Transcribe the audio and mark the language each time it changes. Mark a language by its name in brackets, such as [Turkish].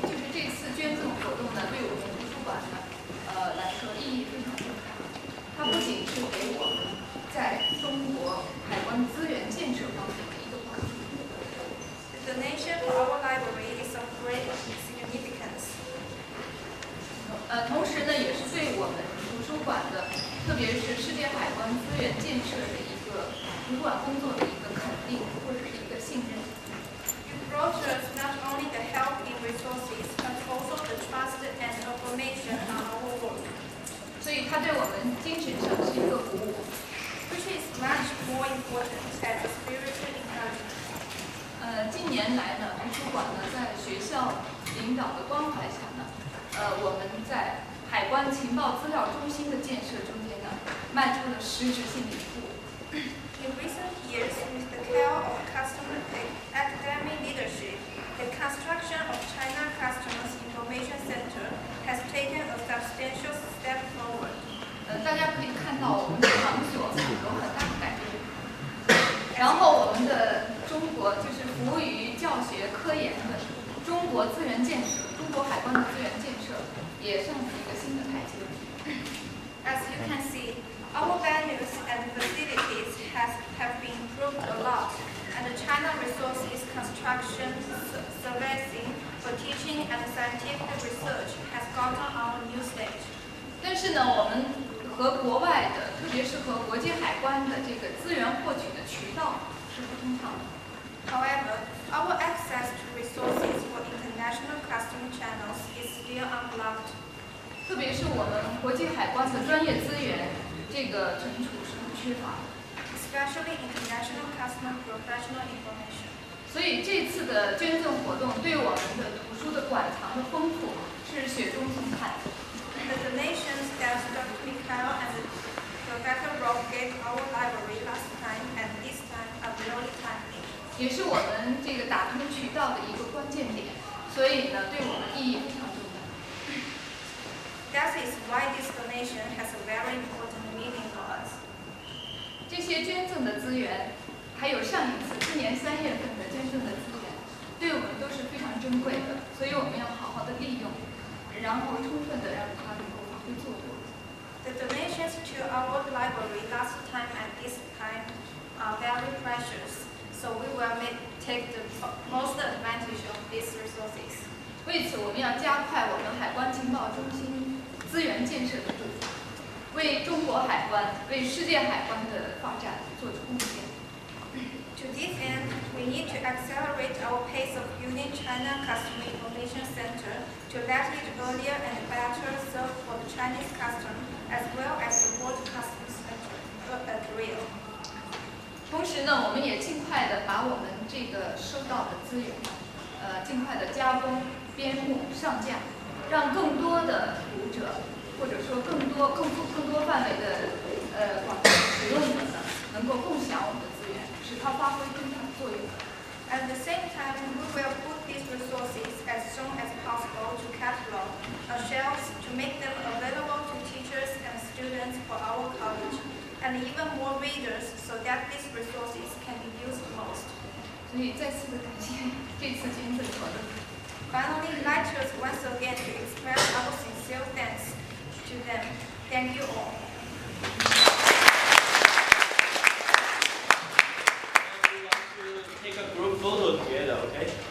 [Chinese] 这次捐赠活动呢，对我们图书馆呢，来说意义非常重大。它不仅是给我们在中国海关资源建设方面的一个帮助。 [English] The donation for our library is of great significance. [Chinese] 同时呢，也是对我们图书馆的，特别是世界海关资源建设的一个主管工作的一个肯定，或者是一个信任。 [English] You brought us not only the help in resources, but also the trust and information on our work, [Chinese] 所以它对我们精神上是一个鼓舞。 [English] which is much more important as a spiritual encouragement. [Chinese] 近年来呢，图书馆呢在学校领导的关怀下呢，我们在海关情报资料中心的建设中间呢，迈出了实质性的一步。 [English] In recent years, with the care of customer academic leadership, the construction of China Customs Information Center has taken a substantial step forward. [Chinese] 大家可以看到我们的场所有很大的改变。然后我们的中国就是服务于教学科研的中国资源建设，中国海关的资源建设也上了一个新的台阶。 [English] As you can see, our venues and facilities have been improved a lot, and the China Resources Construction Servicing for Teaching and Scientific Research has gotten on a new stage. [Chinese] 但是呢，我们和国外的，特别是和国际海关的这个资源获取的渠道是不通畅的。 [English] However, our access to resources for international customs channels is still unblocked. [Chinese] 特别是我们国际海关的专业资源，这个存储是很缺乏的。 [English] Especially international customs professional information. [Chinese] 所以这次的捐赠活动对我们的图书的馆藏的丰富是雪中送炭。 [English] The donations that Dr. Mikhail and Professor Rowe gave our library last time and this time are really timely. [Chinese] 也是我们这个打通渠道的一个关键点，所以呢，对我们意义非常重大。 [English] That is why this donation has a very important meaning for us. [Chinese] 这些捐赠的资源，还有上一次今年3月份的捐赠的资源，对我们都是非常珍贵的，所以我们要好好的利用，然后充分的让它能够发挥作用。 [English] The donations to our library last time and this time are very precious, so we will take the most advantage of these resources. [Chinese] 为此，我们要加快我们海关情报中心资源建设的步伐，为中国海关、为世界海关的发展做出贡献。 [English] To this end, we need to accelerate our pace of building China Customs Information Center to let it earlier and better serve for the Chinese customs as well as the world customs area. [Chinese] 同时呢，我们也尽快的把我们这个收到的资源，尽快的加工、编目、上架，让更多的读者，或者说更多范围的广大使用者呢，能够共享我们的资源，使它发挥更大的作用。 [English] At the same time, we will put these resources as soon as possible to catalog on shelves to make them available teachers and students for our college, and even more readers so that these resources can be used most. [Chinese] 所以再次的感谢这次金子活动。 [English] Finally, I'd like to once again to express our sincere thanks to them. Thank you all. We want to take a group photo together, okay?